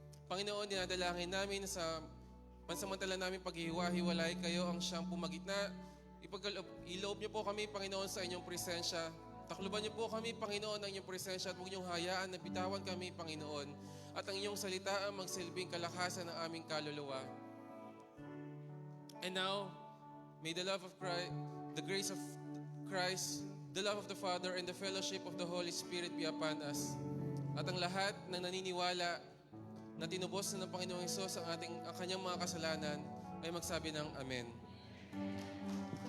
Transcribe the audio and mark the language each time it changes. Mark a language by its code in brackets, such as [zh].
[tl] Panginoon, dinadalangin namin sa pansamantala namin paghihiwa-hiwalay kayo ang siyang pumagitna. Iloob niyo po kami, Panginoon, sa inyong presensya. Takluban niyo po kami, Panginoon, ng inyong presensya at huwag niyong hayaan na bitawan kami, Panginoon, at ang inyong salita ang magsilbing kalakasan ng aming kaluluwa. [en] And now, may the love of Christ, the grace of Christ, the love of the Father, and the fellowship of the Holy Spirit be upon us. [tl] At ang lahat ng naniniwala na tinubos na ng Panginoong Hesus ang kanyang mga kasalanan ay magsabi ng Amen.